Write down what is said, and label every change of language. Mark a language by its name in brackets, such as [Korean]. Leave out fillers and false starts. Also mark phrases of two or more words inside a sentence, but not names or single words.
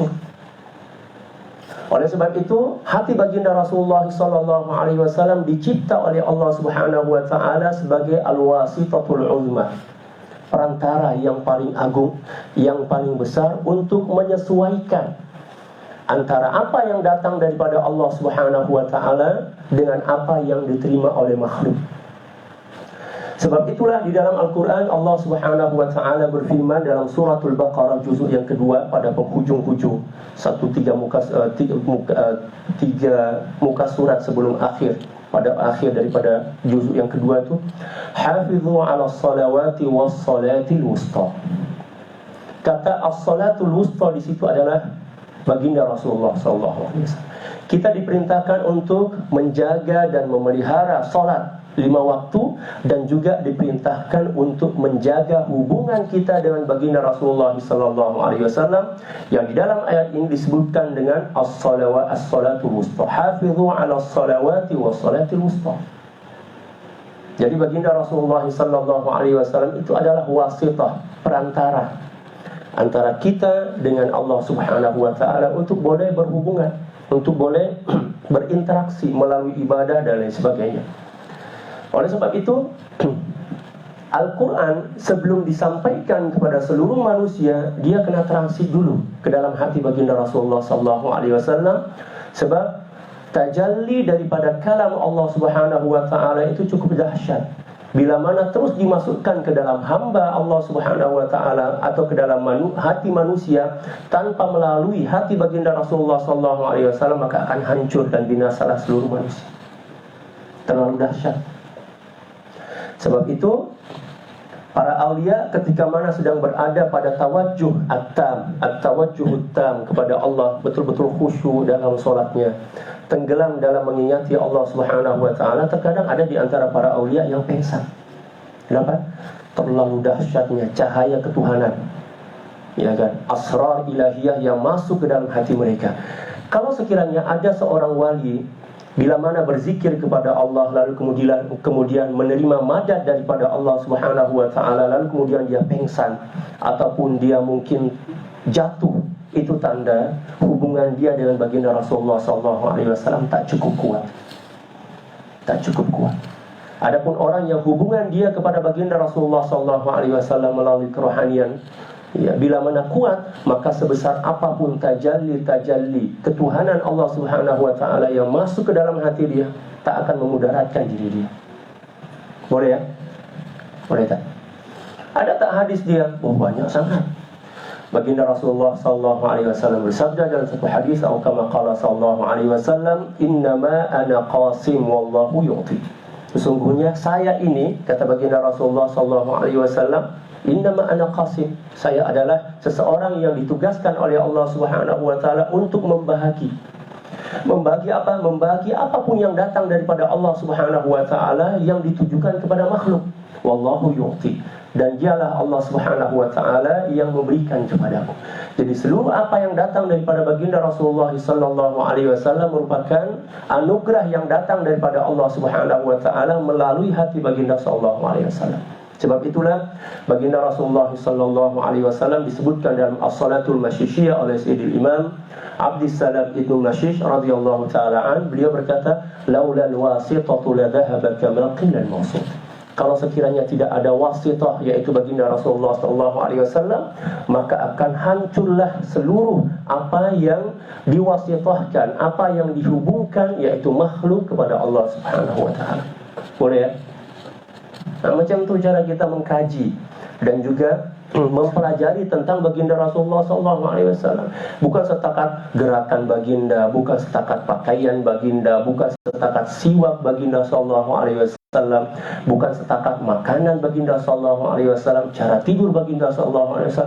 [Malay] Oleh sebab itu, hati baginda Rasulullah [Arabic] صلى الله عليه وسلم [Malay] dicipta oleh Allah [Arabic] سبحانه وتعالى [Malay] sebagai [Arabic] الواسطة العظمى, [Malay] perantara yang paling agung, yang paling besar untuk menyesuaikan antara apa yang datang daripada Allah [Arabic] سبحانه وتعالى [Malay] dengan apa yang diterima oleh makhluk. Sebab itulah di dalam Al-Quran Allah [Arabic] سبحانه وتعالى [Malay] berfirman dalam suratul Baqarah juzuk yang kedua pada penghujung-hujung tiga muka surat sebelum akhir, pada akhir daripada juzuk yang kedua itu, [Arabic] حافظوا على الصلوات والصلاة الوسطى. [Malay] Kata [Arabic] الصلاة الوسطى [Malay] di situ adalah baginda Rasulullah [Arabic] صلى الله عليه وسلم. [Malay] Kita diperintahkan untuk menjaga dan memelihara salat 5 waktu, dan juga diperintahkan untuk menjaga hubungan kita dengan baginda Rasulullah [Arabic] صلى الله عليه وسلم [Malay] yang di dalam ayat ini disebutkan dengan [Arabic] الصلاة الوسطى. حافظوا على الصلوات والصلاة الوسطى. [Malay] Jadi baginda Rasulullah [Arabic] صلى الله عليه وسلم [Malay] itu adalah wasitah, perantara antara kita dengan Allah [Arabic] سبحانه وتعالى [Malay] untuk boleh berhubungan, untuk boleh berinteraksi melalui ibadah dan lain sebagainya. Oleh sebab itu, Al-Quran sebelum disampaikan kepada seluruh manusia, dia kena transit dulu ke dalam hati baginda Rasulullah SAW. Sebab tajalli daripada kalam Allah [Arabic] سبحانه وتعالى [Malay] itu cukup dahsyat. Bila mana terus dimasukkan ke dalam hamba Allah [Arabic] سبحانه وتعالى [Malay] atau ke dalam hati manusia tanpa melalui hati baginda Rasulullah SAW, maka akan hancur dan binasalah seluruh manusia. Terlalu dahsyat. Sebab itu para aulia ketika mana sedang berada pada [Arabic] توجه التام، التوجه التام [Malay] kepada Allah, betul-betul khusyuk dalam solatnya, tenggelam dalam mengingati Allah [Arabic] سبحانه وتعالى, [Malay] terkadang ada di antara para aulia yang pingsan. Kenapa? Terlalu dahsyatnya cahaya ketuhanan, ya kan, [Arabic] أسرار إلهية [Malay] yang masuk ke dalam hati mereka. Kalau sekiranya ada seorang wali bila mana berzikir kepada Allah lalu kemudian menerima madad daripada Allah [Arabic] سبحانه وتعالى, [Malay] lalu kemudian dia pengsan ataupun dia mungkin jatuh, itu tanda hubungan dia dengan baginda Rasulullah SAW tak cukup kuat. Tak cukup kuat. Adapun orang yang hubungan dia kepada baginda Rasulullah SAW melalui kerohanian, ya, bila mana kuat, maka sebesar apapun tajalli ketuhanan Allah [Arabic] سبحانه وتعالى [Malay] yang masuk ke dalam hati dia, tak akan memudaratkan diri dia. Boleh ya? Boleh tak? Ada tak hadis dia? Oh, banyak sangat. Baginda Rasulullah SAW bersabda dalam satu hadis, atau [Arabic] كما قال صلى الله عليه وسلم إنما أنا قاسم والله يعطي. [Malay] Sesungguhnya saya ini, kata baginda Rasulullah SAW, [Arabic] إنما أنا قاسم, [Malay] saya adalah seseorang yang ditugaskan oleh Allah [Arabic] سبحانه وتعالى [Malay] untuk membahagi. Membagi apa? Membagi apapun yang datang daripada Allah [Arabic] سبحانه وتعالى [Malay] yang ditujukan kepada makhluk. [Arabic] والله يعطي, [Malay] dan dialah Allah [Arabic] سبحانه وتعالى [Malay] yang memberikan kepadamu. Jadi seluruh apa yang datang daripada baginda Rasulullah [Arabic] صلى الله عليه وسلم [Malay] merupakan anugerah yang datang daripada Allah [Arabic] سبحانه وتعالى [Malay] melalui hati baginda [Arabic] صلى الله عليه وسلم. [Malay] Sebab itulah baginda Rasulullah [Arabic] صلى الله عليه وسلم [Malay] disebutkan dalam As-Salatul Masyishiyah oleh Sayyidil Imam Abdissalam Ibnu Mashish [Arabic] رضي الله تعالى عن. [Malay] Beliau berkata, [Arabic] لولا الواسطة لذهب كما قيل الموسوط. [Malay] Kalau sekiranya tidak ada wasitah, yaitu baginda Rasulullah [Arabic] صلى الله عليه وسلم, [Malay] maka akan hancurlah seluruh apa yang diwasitahkan, apa yang dihubungkan, yaitu makhluk kepada Allah [Arabic] سبحانه وتعالى. [Malay] Boleh ya? Nah, macam tu cara kita mengkaji dan juga mempelajari tentang baginda Rasulullah SAW. Bukan setakat gerakan baginda, bukan setakat pakaian baginda, bukan setakat siwak baginda SAW, bukan setakat makanan baginda SAW, cara tidur baginda SAW.